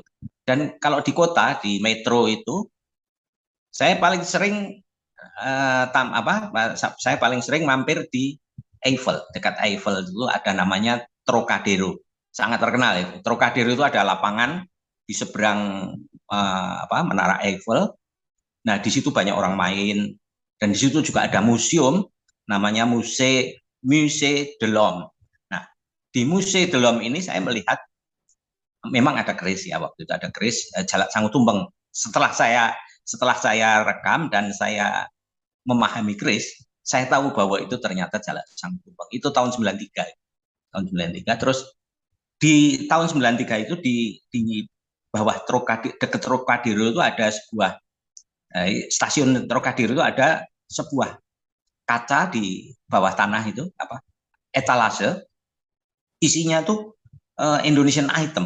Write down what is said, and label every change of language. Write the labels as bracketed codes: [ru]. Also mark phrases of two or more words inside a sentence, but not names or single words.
[id] Dan kalau di kota, di metro itu, saya paling sering saya paling sering mampir di Eiffel. Dekat Eiffel itu ada namanya Trocadero, sangat terkenal itu. Trocadero itu ada lapangan di seberang Menara Eiffel. Nah, di situ banyak orang main dan di situ juga ada museum namanya Musée de l'Homme. Nah, di Musée de l'Homme ini saya melihat memang ada keris ya, waktu itu ada keris Jalak Sangu Tumpeng. Setelah saya rekam dan saya memahami keris, saya tahu bahwa itu ternyata Jalak Sangu Tumpeng. Itu tahun 93. Tahun 93. Terus di tahun 93 itu di bawah dekat Trocadero itu ada sebuah stasiun Trocadero itu ada sebuah kaca di bawah tanah itu etalase, isinya tuh [en] Indonesian item.